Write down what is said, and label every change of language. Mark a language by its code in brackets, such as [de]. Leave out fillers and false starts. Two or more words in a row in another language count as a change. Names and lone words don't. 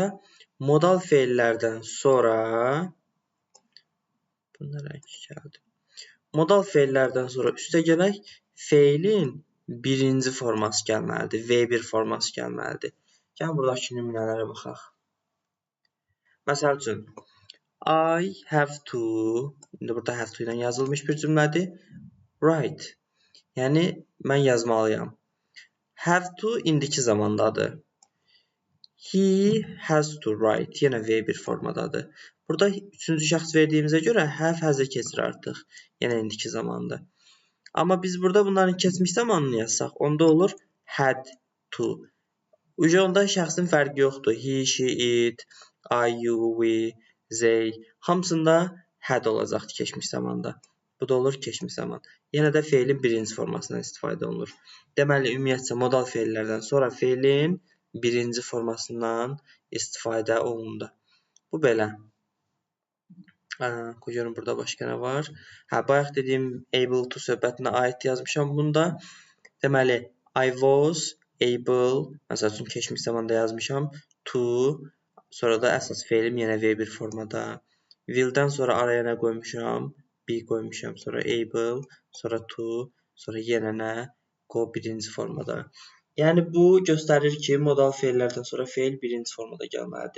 [az] Modal feillərdən sonra modal feillərdən sonra üstə gələk feilin birinci forması gəlməlidir. V1 forması gəlməlidir. Gəlin, buradakı nümunələrə baxaq. Məsəl üçün, [en] I have to, [az] indi burada [en] have to [az] ilə yazılmış bir cümlədir. Write, yəni mən yazmalıyam. [en] Have to [az] indiki zamandadır. [en] He has to write, [az] yenə V1 formadadır. Burada üçüncü şəxs verdiyimizə görə have has-ə keçir artıq. Yenə indiki zamanda. Amma biz burada bunların keçmiş zamanını yazsaq, onda olur [en] had to. [az] Onda şəxsin fərqi yoxdur. [en] He, she, it, I, you, we, they. [az] Hamısında had olacaqdır keçmiş zamanda. Bu da olur keçmiş zaman. Yenə də feilin birinci formasından istifadə olunur. Deməli, ümumiyyətcə modal feillərdən sonra feilin birinci formasından istifadə olundu. Bu belə. Görün, burada başqa nə var? Bayaq dediyim [en] able to [az] söhbətinə aid yazmışam bunda. Deməli, [en] I was able, [az] məsəl üçün keçmiş zamanda yazmışam, to, sonra da əsas feilim yenə V1 formada. Will-dən sonra araya nə qoymuşam? Be qoymuşam, sonra able, sonra to, sonra yenə nə? Go birinci formada. Yəni, bu göstərir ki, modal feillərdən sonra feil birinci formada gəlməlidir.